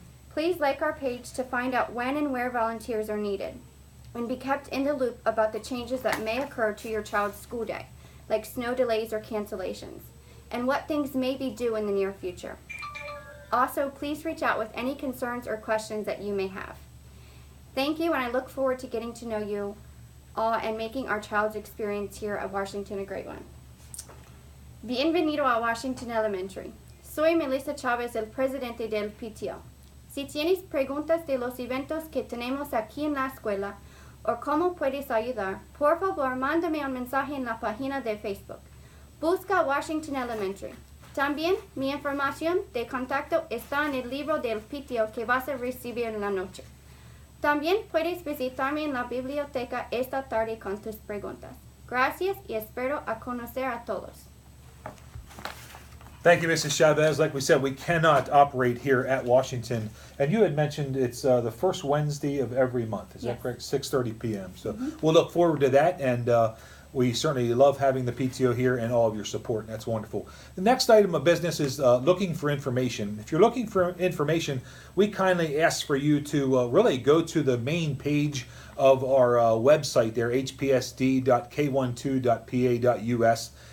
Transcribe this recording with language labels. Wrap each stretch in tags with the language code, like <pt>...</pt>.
<en>Please like our page to find out when and where volunteers are needed, and be kept in the loop about the changes that may occur to your child's school day, like snow delays or cancellations, and what things may be due in the near future. Also, please reach out with any concerns or questions that you may have. Thank you, and I look forward to getting to know you all and making our child's experience here at Washington a great one.</en> <es>Bienvenido a Washington Elementary. Soy Melissa Chavez, el presidente del PTO. Si tienes preguntas de los eventos que tenemos aquí en la escuela o cómo puedes ayudar, por favor mándame un mensaje en la página de Facebook. Busca Washington Elementary. También mi información de contacto está en el libro del PTO que vas a recibir en la noche. También puedes visitarme en la biblioteca esta tarde con tus preguntas. Gracias y espero a conocer a todos.</es> <en>Thank you, Mrs. Chavez. Like we said, we cannot operate here at Washington. And you had mentioned it's the first Wednesday of every month. Is that Yes. correct? 6:30 p.m. So we'll look forward to that. And we certainly love having the PTO here and all of your support. That's wonderful. The next item of business is looking for information. If you're looking for information, we kindly ask for you to really go to the main page of our website there, hpsd.k12.pa.us.</en>